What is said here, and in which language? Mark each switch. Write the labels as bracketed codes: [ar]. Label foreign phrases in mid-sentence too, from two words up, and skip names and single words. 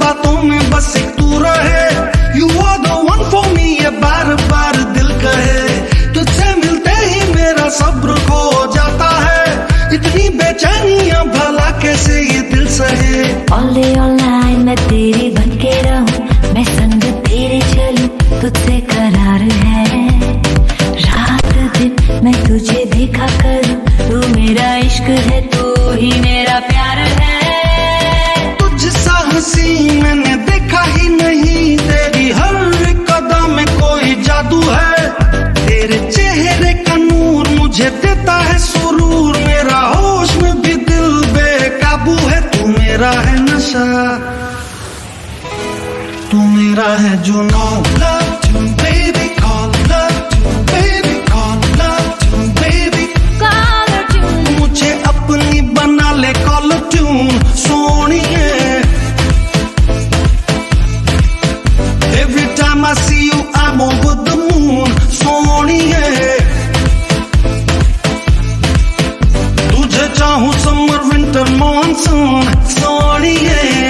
[hi] बातों में बस एक तू रहे [en] You are the one for me [hi] ये बार बार दिल कहे तुझसे मिलते ही मेरा सब्र खो जाता है इतनी बेचैनियां भला कैसे ये दिल सहे [en] All day all night [hi] मैं तेरी बन के रहूं मैं संग तेरे चलूं तुझसे करार है रात दिन मैं तुझे देखा करूं तू मेरा इश्क है तू ही मेरा प्यार है तुझसा हंसी मैंने देखा ही नहीं तेरी हर कदम में कोई जादू है तेरे चेहरे का नूर मुझे देता है सुरूर मेरा होश में भी दिल बेकाबू है तू मेरा है नशा तू मेरा है जुनून [en] love you baby call love you baby call love you baby Caller tune [hi] मुझे अपनी बना ले [en] caller tune सोनिए Every time I see you I'm over the moon सोनिए [hi] तुझे चाहूं [en] summer winter monsoon सोनिए